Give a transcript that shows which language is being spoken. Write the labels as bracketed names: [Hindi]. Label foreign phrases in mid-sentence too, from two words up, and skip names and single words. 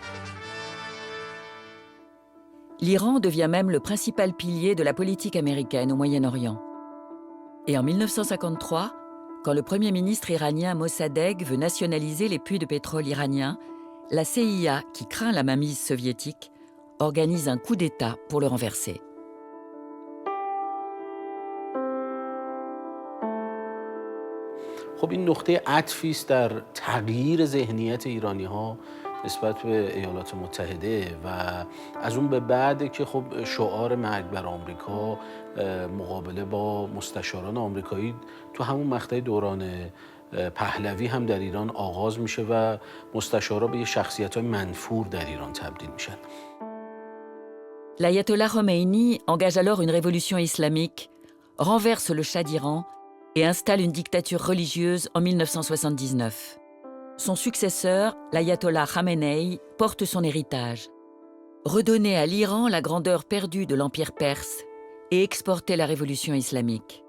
[French] L'Iran devient même le principal pilier de la politique américaine au Moyen-Orient. Et en 1953, quand le Premier ministre iranien Mossadegh veut nationaliser les puits de pétrole iraniens, la CIA, qui craint la mainmise soviétique, organise un coup d'État pour le renverser. [Persian] خب این نقطه عطفی است در تغییر ذهنیت ایرانی‌ها نسبت به ایالات متحده و از اون به بعد که خب شعار مرگ بر آمریکا مقابله با مستشاران آمریکایی تو همون مقطع دوران پهلوی هم در ایران آغاز میشه و مستشارا به شخصیت‌های منفور در ایران تبدیل میشن. [French] L'ayatollah Khomeini engage alors une révolution islamique, renverse le Shah d'Iran et installe une dictature religieuse en 1979. Son successeur, l'ayatollah Khamenei, porte son héritage. Redonner à l'Iran la grandeur perdue de l'Empire perse et exporter la révolution islamique.